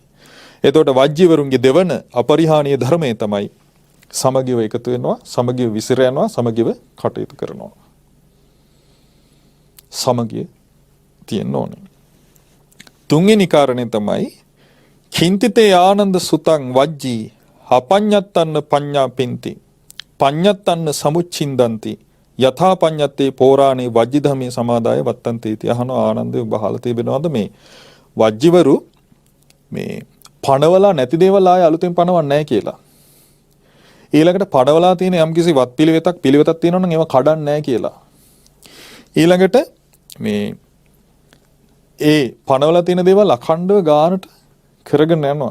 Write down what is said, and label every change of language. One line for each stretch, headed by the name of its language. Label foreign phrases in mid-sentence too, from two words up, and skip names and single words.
Sinhala: එතකොට වජ්ජීවරුන්ගේ දෙවන අපරිහානීය ධර්මය තමයි සමගිව එකතු වෙනවා, සමගිව විසිර යනවා, සමගිව කටයුතු කරනවා. සමගිය තියෙන්න ඕනේ. තුන්වෙනි කාරණේ තමයි
Pali: කිංතිතේ ආනන්ද සුතං වජ්ජී අපඤ්ඤත්තන්න පඤ්ඤාපින්ති පඤ්ඤත්තන්න සමුච්චින්දන්ති යථා පඤ්ඤත්තේ පෝරාණේ වජ්ජි ධම්මේ සමාදාය වත්තන්ති इति
Sinhala: අහන ආනන්දේ බහලා තිබෙනවද මේ වජ්ජිවරු මේ පණවලා නැති දේවල් ආය අලුතෙන් පණවන්නේ නැහැ කියලා. ඊළඟට පණවලා තියෙන යම්කිසි වත් පිළිවෙතක් තියෙනවා නම් ඒවා කඩන්නේ නැහැ කියලා. ඊළඟට මේ ඒ පණවලා තියෙන දේවල් අඛණ්ඩව ගානට කරගෙන යනවා.